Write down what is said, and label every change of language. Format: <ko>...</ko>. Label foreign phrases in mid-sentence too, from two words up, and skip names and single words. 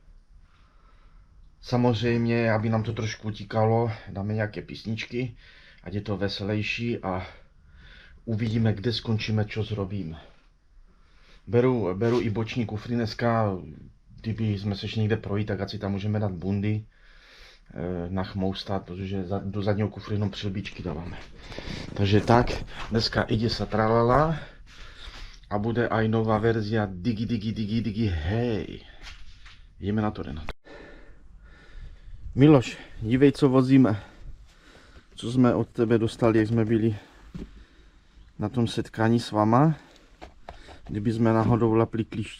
<cs>Samozřejmě, aby nám to trošku utíkalo, dáme nějaké písničky, ať je to veselější a uvidíme, kde skončíme,</cs> <sk>čo zrobíme.</sk> <cs>Beru i boční kufry dneska, kdyby jsme se šli někde projít, tak ať si tam můžeme dát bundy, nachmoustat, protože do zadního kufru jenom přilbičky dáváme. Takže tak,</cs> <sk>dneska ide sa tralala a bude aj nová verzia digi, hej.</sk> <cs>Jdeme na to, Renato. Miloš, dívej, co vozíme. Co jsme od tebe dostali, jak jsme byli na tom setkání s vama. Kdyby jsme náhodou lapli klíště.</cs>